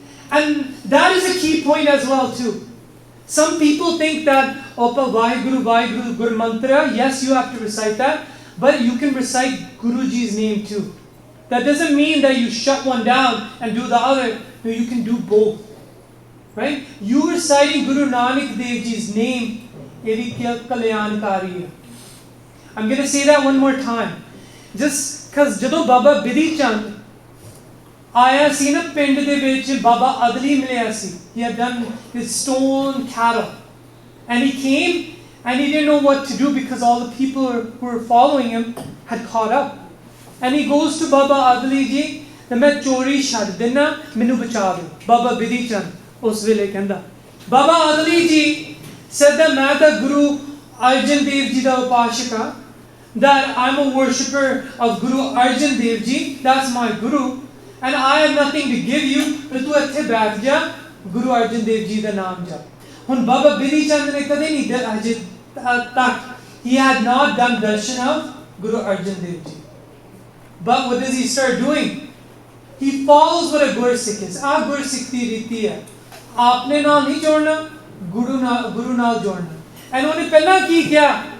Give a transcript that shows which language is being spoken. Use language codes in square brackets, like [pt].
[en] And that is a key point as well too. Some people think that, Vaheguru, Guru Mantra, yes, you have to recite that, but you can recite Guruji's name too. That doesn't mean that you shut one down and do the other. No, you can do both. Right? You reciting Guru Nanak Dev Ji's name, I'm going to say that one more time. Just because [pa] Jado Baba Bidhi Chand ਆਇਆ ਸੀ ਨਾ ਪਿੰਡ ਦੇ ਵਿੱਚ ਬਾਬਾ ਅਦਲੀ ਮਿਲਿਆ ਸੀ. [en] He had done his stone cattle. And he came and he didn't know what to do because all the people who were following him had caught up. And he goes to [pa] Baba Adli ji, ਤੇ ਮੈਂ ਚੋਰੀ ਛੱਡ ਦੇਣਾ, ਮੈਨੂੰ ਬਚਾ ਦਿਓ. ਬਾਬਾ ਬਿਧੀ ਚੰਦ ਉਸ ਵੇਲੇ ਕਹਿੰਦਾ. [en] Baba Adli ji said that [pa] ਮੈਂ ਤਾਂ ਗੁਰੂ ਅਰਜਨ ਦੇਵ ਜੀ ਦਾ ਉਪਾਸ਼ਕ ਹਾਂ, [en] that I'm a worshipper of Guru Arjan Dev Ji, that's my Guru. And I have nothing to give you, but [pa] tu ਇੱਥੇ ਬੈਠ ਜਾ, Guru Arjan Dev Ji ਦਾ ਨਾਮ ਜਪ. ਹੁਣ ਬਾਬਾ ਬਿਧੀ ਚੰਦ ਨੇ ਕਦੇ ਨਹੀਂ ਅਜੇ ਤੱਕ, [en] he had not done darshan of Guru Arjan Dev Ji. But what does he start doing? He follows what a Gursikh is. [pa] ਆਹ Gursikh ਦੀ ਰੀਤੀ ਹੈ. ਆਪਨੇ ਨਾਲ ਨਹੀਂ ਜੋੜਨਾ, ਗੁਰੂ ਨਾਲ ਜੋੜਨਾ. [en] And [pa] ਉਹਨੇ ਪਹਿਲਾਂ ਕੀ ਕਿਹਾ?